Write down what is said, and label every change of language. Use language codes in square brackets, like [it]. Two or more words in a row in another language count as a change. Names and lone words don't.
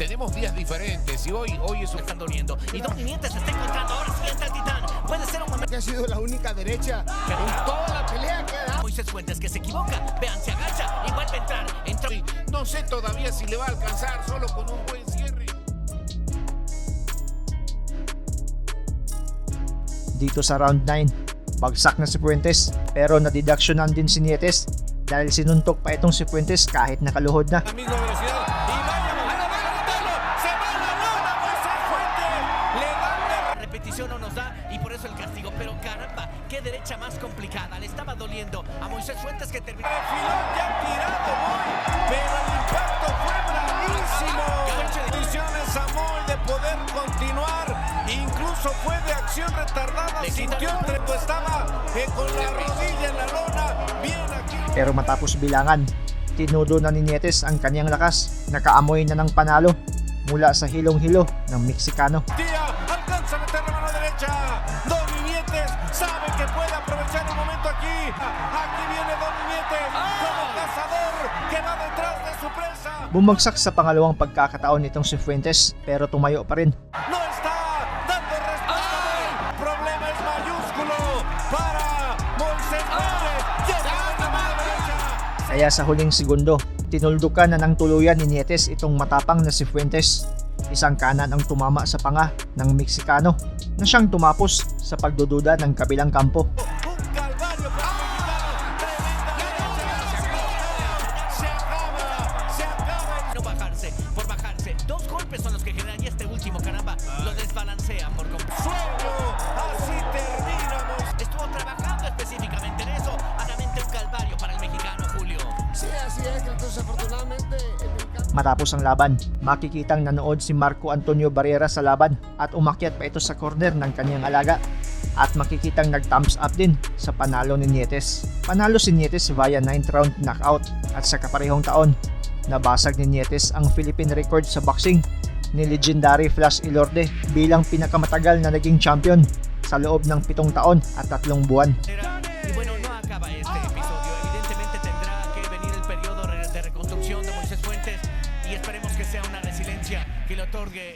[es] Tenemos días diferentes y hoy es un... Están doliendo. Y Donny Nietes se está encontrando. Ahora sí entra el Titán. Puede ser un momento. Que ha sido la única derecha en toda la pelea que ha dado. Moisés Fuentes que se equivoca. Vean, se agacha y vuelve a entrar. Entra. No sé todavía si le va a alcanzar solo con un buen cierre. [tl] Dito sa round 9, bagsak na si Fuentes pero nadidaksyonan din si Nietes dahil sinuntok pa itong si Fuentes kahit nakaluhod na. [es] La misma velocidad y vaya, se va a la lona Moisés Fuentes, le dan de Repetición no nos da y por eso el castigo. Pero caramba, qué derecha más complicada. Le estaba doliendo a Moisés Fuentes que terminó. refilón ya tirado Moy, pero el impacto fue bravísimo. Condiciones a Moy de poder continuar, incluso fue de acción retardada, sintió pero estaba con la rodilla en la lona, bien aquí. [tl] Pero matapos bilangan, tinudo na ni Nietes ang kanyang lakas, nakaamoy na ng panalo mula sa hilong-hilo ng Meksikano. [es] Tía, alcanza a meter la mano derecha, Donny Nietes sabe que puede aprovechar el momento aquí, aquí viene Donny Nietes como cazador que va detrás de su presa. [tl] Bumagsak sa pangalawang pagkakataon nitong si Fuentes pero tumayo pa rin. [es] No está dando respuesta. El problema es mayúsculo para Moisés Fuentes. Llega a la mano derecha. [tl] Kaya sa huling segundo, tinuldukan na ng tuluyan ni Nietes itong matapang na si Fuentes. Isang kanan ang tumama sa panga ng Meksikano na siyang tumapos sa pagdududa ng kabilang kampo. [es] Un calvario para el mexicano. Tremenda derecha. Se acaba. No bajarse, por bajarse. 2 golpes son los que generan y este último, caramba, lo desbalancea por completo. Sueño. Así terminamos. Estuvo trabajando específicamente en eso. Claramente un calvario para el mexicano, Julio. Sí, así es, que entonces afortunadamente el mexicano. [tl] Matapos ang laban, makikitang nanood si Marco Antonio Barrera sa laban at umakyat pa ito sa corner ng kanyang alaga at makikitang nag-thumbs up din sa panalo ni Nietes. Panalo si Nietes [en] via 9th round knockout [tl] at sa kaparehong taon, nabasag ni Nietes ang [en] Philippine record [tl] sa boxing ni legendary Flash Ilorde bilang pinakamatagal na naging champion sa loob ng 7 taon at 3 buwan. [es] Y bueno, no acaba este episodio. Evidentemente tendrá que venir el periodo de reconstrucción de Moisés Fuentes y esperemos que sea una resiliencia que le otorgue